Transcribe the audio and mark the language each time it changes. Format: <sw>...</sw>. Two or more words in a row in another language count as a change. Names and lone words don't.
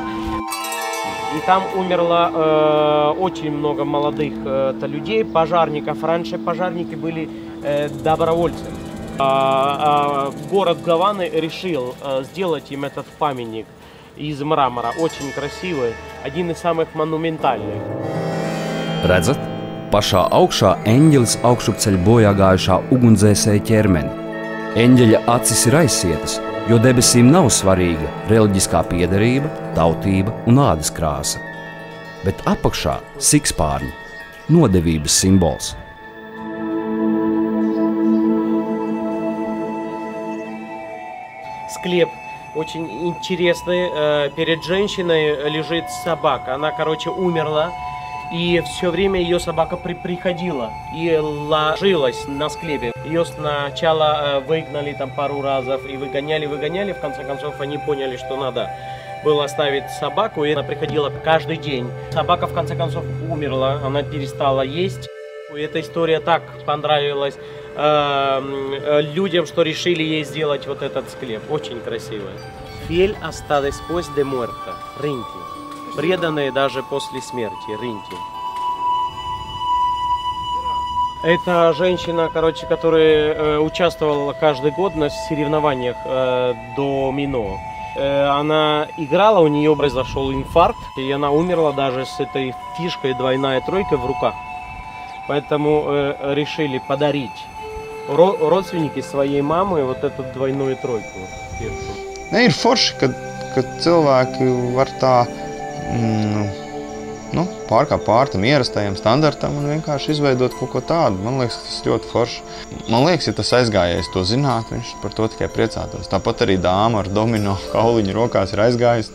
<ru>И там умерло очень много молодых людей, пожарников. Раньше пожарники были добровольцами. Город Гаваны решил сделать им этот памятник из мрамора. Очень красивый, один из самых монументальных.</ru> <lv>Redzat, pašā augšā eņģelis augšupceļ bojā gājušā ugunsdzēsēja ķermeni. Eņģeļa acis ir aizsietas, jo debesīm nav svarīga reliģiskā piederība, tautība un ādas krāsa. Bet apakšā sikspārņi – nodevības simbols.</lv> <ru>Склеп очень интересный. Перед женщиной лежит собака. Она, короче, умерла. И все время ее собака приходила и ложилась на склепе. Ее сначала выгнали там пару разов и выгоняли. В конце концов они поняли, что надо было оставить собаку. И она приходила каждый день. Собака в конце концов умерла, она перестала есть. И эта история так понравилась людям, что решили ей сделать вот этот склеп. Очень красивый.</ru> <es>Fiel hasta después de muerta.</es> <ru>Ринти. Преданные даже после смерти. Ринти. Это женщина, короче, которая участвовала каждый год на соревнованиях домино. Она играла, у нее произошел инфаркт, и она умерла даже с этой фишкой двойная тройка в руках. Поэтому решили подарить родственники своей мамы вот эту двойную тройку.</ru> <lv>Ne, ir forši, kad cilvēki var tā pārkāpt pār tam ierastajam standartam un vienkārši izveidot kaut ko tādu. Man liekas, tas ļoti forši. Man liekas, ja tas aizgājējs to zinātu, viņš par to tikai priecātos. Tāpat arī dāma ar domino kauliņu rokās ir aizgājis.</lv>